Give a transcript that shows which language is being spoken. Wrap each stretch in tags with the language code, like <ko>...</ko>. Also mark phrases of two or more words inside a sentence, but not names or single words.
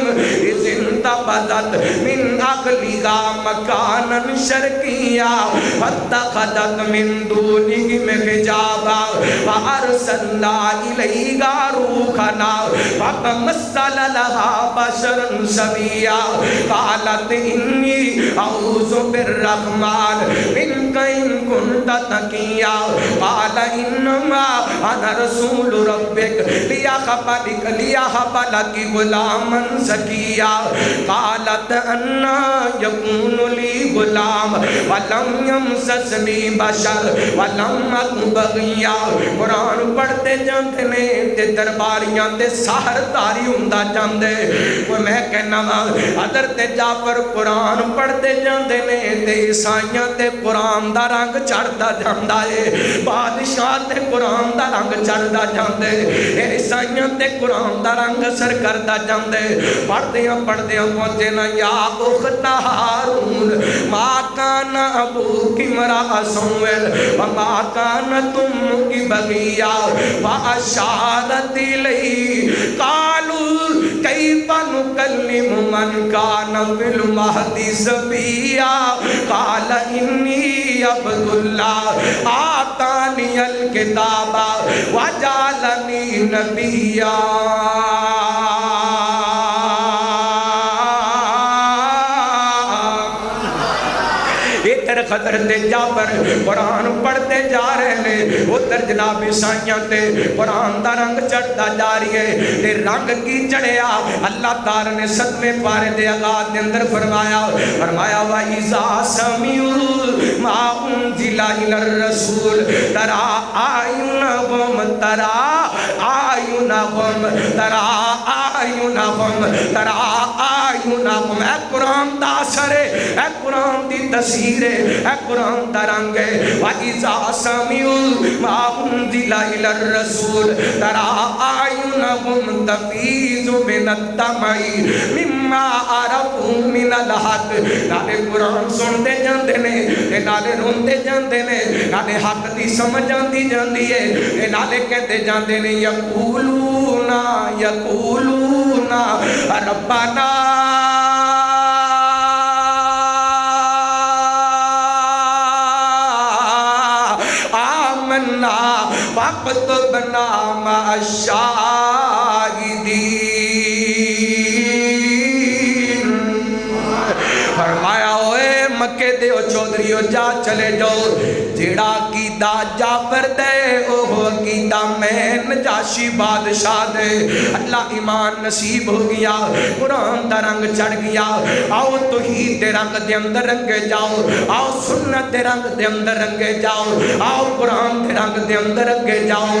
<ar>اِذِ انْتَبَذَتْ مِنْ أَهْلِهَا مَكَانًا شَرْقِيًّا فَاتَّخَذَتْ مِنْ دُونِهِمْ حِجَابًا فَأَرْسَلْنَا إِلَيْهَا رُوحَنَا فَتَمَثَّلَ لَهَا بَشَرًا سَوِيًّا قالت إني أعوذ بالرحمن منك إن كنت تقيا قال إنما أنا رسول ربك ليهب انتخبت لیہب لک غلاما زکیا قالت انا یکون لی غلام ولم یمسسنی بشر ولم اکن بغیا۔</ar> <pa>قرآن پڑھتے جاندے نے تے درباریاں تے سحرداری ہوندا جاندے۔ میں کہنا حضرت جعفر قرآن پڑھتے جاندے نے تے عیسائیاں تے قرآن دا رنگ چڑھدا جاندا ہے، بادشاہ تے قرآن دا رنگ چڑھدا جاندے، عیسائیاں تے قرآن دا رنگ اثر کردا جاندے۔ پڑھدیاں پہنچے نا</pa> <ar>یا اخت ہارون ما کان ابوک امرأ سوء وما کانت امک بغیا فاشارت الیہ قالوا کیف نکلم من کان فی المہد صبیا قال انی عبد اللہ آتانی الکتاب وجعلنی نبیا۔ حضرت جعفر</ar> <ur>قرآن پڑھتے جا رہے ہیں، ادھر جناب</ur> <ar>عیسائیاں تے قرآن دا رنگ چڑھتا جا رہی ہے۔</ar> <pa>تے رنگ کی چڑھیا اللہ تعالی نے 7ویں پارے دے آغاز دے اندر فرمایا</pa> <ar>وَإِذَا سَمِعُوا مَا أُنزِلَ إِلَى الرَّسُولِ تَرَىٰ أَعْيُنَهُمْ</ar> <pa>اے قرآن دا اثر ہے، اے قرآن دی تاثیر ہے، اے قرآن دا رنگ ہے۔</pa> <ar>وَإِذَا سَمِعُوا مَا أُنزِلَ إِلَى الرَّسُولِ تَرَىٰ أَعْيُنَهُمْ تَفِيضُ مِنَ الدَّمْعِ مِمَّا عَرَفُوا مِنَ الْحَقِّ۔</ar> <pa>نالے قرآن سنتے جاندے نے، نالے روندے جاندے نے، نالے حق دی سمجھ آندی جاندی ہے، نالے کہتے جاندے نے</pa> <ar>یقولون ربنا آمنا فاکتبنا مع الشاہدین۔</ar> <pa>فرمایا اوے مکے دے او چودھریو جا چلے جاؤ، جیڑا عقیدہ جعفر دے اوہ عقیدہ میں نجاشی بادشاہ دے۔ اللہ ایمان نصیب ہو گیا، قرآن دا رنگ چڑھ گیا۔ آؤ توحید دے رنگ دے اندر رنگے جاؤ، آؤ سنت دے رنگ دے اندر رنگے جاؤ، آؤ قرآن دے رنگ دے اندر رنگے جاؤ۔</pa>